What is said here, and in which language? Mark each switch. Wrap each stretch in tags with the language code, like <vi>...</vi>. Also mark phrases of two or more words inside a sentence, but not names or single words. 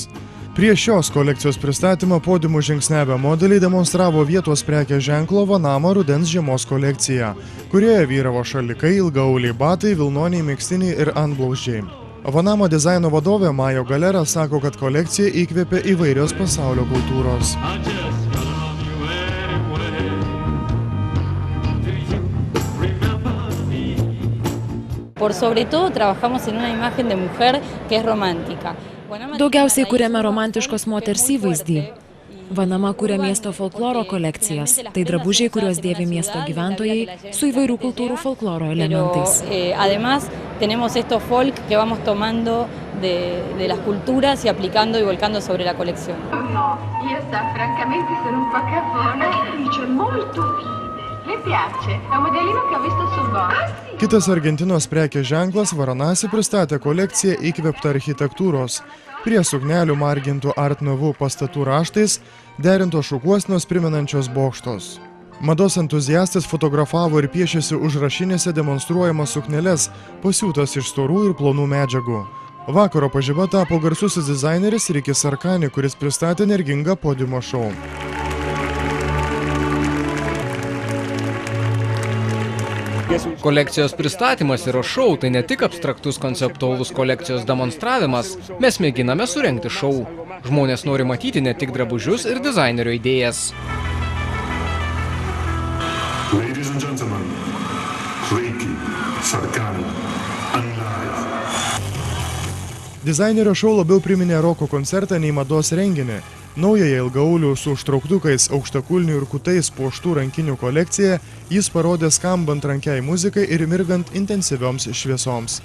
<lt>Prieš šios kolekcijos pristatymą podiumų žingsniavę modeliai demonstravo vietos prekės ženklo Vanama rudens žiemos kolekciją, kurioje vyravo šalikai, ilgaauliai batai, vilnoniai megztiniai ir antblauzdžiai. Vanama dizaino vadovė Majo Galera sako, kad kolekcija įkvėpė įvairios pasaulio kultūros.</lt> <es>Por sobre todo trabajamos en una imagen de mujer que es romántica.</es> <lt>Daugiausiai kuriame romantiškos moters įvaizdį. Vanama kuria miesto folkloro kolekcijas. Tai drabužiai, kuriuos dėvi miesto gyventojai su įvairių kultūrų folkloro elementais.</lt> <es>Además, tenemos estos folk que vamos tomando de las culturas y aplicando y volcando sobre la colección.</es> <it>No, io francamente sono un po' cafona. Dice molto fine. Le piace? È un modellino che ho visto sul blog.</it> <lt>Kitas Argentinos prekės ženklas Varanasi pristatė kolekciją įkvėptą architektūros. Prie suknelių margintų Art Nouveau pastatų raštais derintos šukuosnos primenančios bokštos. Mados entuziastas fotografavo ir piešėsi užrašinėse demonstruojamas sukneles, pasiūtas iš storų ir plonų medžiagų. Vakaro pažiba tapo garsusis dizaineris Rikės Arkani, kuris pristatė energingą podiumo šou. Kolekcijos pristatymas yra šou, tai ne tik abstraktus konceptualus kolekcijos demonstravimas, mes mėginame surengti šou. Žmonės nori matyti ne tik drabužius ir dizainerio idėjas.</lt> <en>Ladies and gentlemen, Rikės Arkani live.</en> <lt>Dizainerio šou labiau priminė roko koncertą nei mados renginį. Naująją ilgaaulių su užtrauktukais, aukštakulnių ir kutais puoštų rankinių kolekciją jis parodė skambant rankiai muzikai ir mirgant intensyvioms šviesoms.</lt>